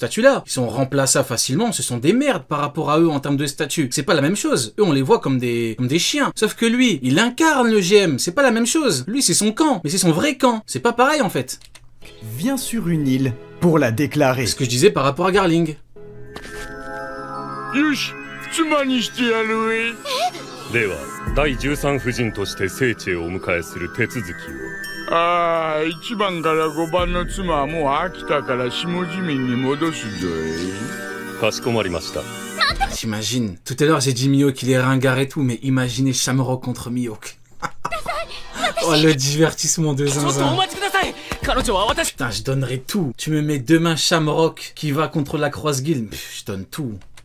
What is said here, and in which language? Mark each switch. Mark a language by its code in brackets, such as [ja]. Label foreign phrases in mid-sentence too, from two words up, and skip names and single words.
[fr] Ils sont remplaçables facilement. Ce sont des merdes par rapport à eux en termes de statut. C'est pas la même chose. Eux, on les voit comme des chiens. Sauf que lui, il incarne le GM. C'est pas la même chose. Lui, c'est son camp. Mais c'est son vrai camp. C'est pas pareil, en fait. vient sur une île pour la déclarer. Ce que je disais par rapport à Garling. [ja] よし妻にしてやるえでは第13夫人として聖地へお迎えする手続きを。ああ1番から5番の妻はもう飽きたから下地面に戻すぞかしこまりました。 [fr] J'imagine. Tout à l'heure, j'ai dit Mihawk, il est ringard et tout, mais imaginez Shamrock contre Mihawk. Oh, le divertissement de zinzin. Putain, je donnerais tout. Tu me mets demain Shamrock qui va contre la Cross-Guild. Je donne tout.